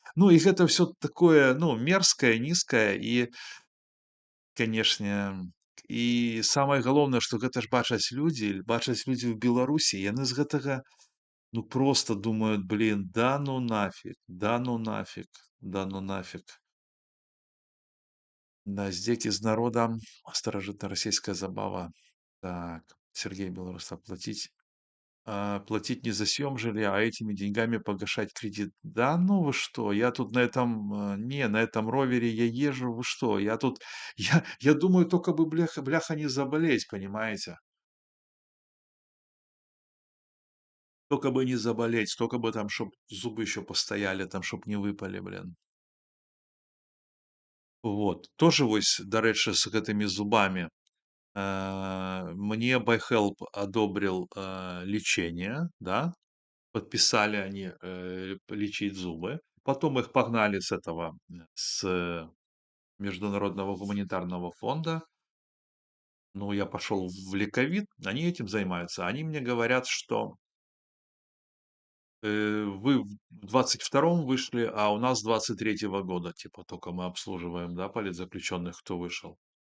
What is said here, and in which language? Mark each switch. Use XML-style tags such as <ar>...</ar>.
<be>Ну і гэта все такое, ну, мерзкае, нізкае і, канешне, і самае галоўнае, што гэта ж бачаць людзі ў Беларусі, яны з гэтага, ну,</be> <ru>просто думают, блин, да ну нафиг,</ru> <be>да ну нафиг, да ну нафиг.</be> <ru>Да, здесь из народа старожитно-российская забава. Так, Сергей Белорусов, платить не за съем жилья, а этими деньгами погашать кредит. Да ну вы что, я тут на этом, на этом ровере я езжу, вы что, я тут, я думаю, только бы бляха не заболеть, понимаете? Только бы не заболеть, только бы там, чтоб зубы еще постояли, там, чтоб не выпали, блин. Вот. Тоже</ru> <be>вось, дарэчы, з гэтымі зубамі.</be> <ru>Мне BuyHelp одобрил лечение, да, подписали они лечить зубы. Потом их погнали с этого, с Международного гуманитарного фонда. Ну, я пошел в Лековид, они этим занимаются. Они мне говорят, что вы в 22-м вышли, а у нас с 23-го года, типа, только мы обслуживаем, да, политзаключенных, кто вышел.</ru>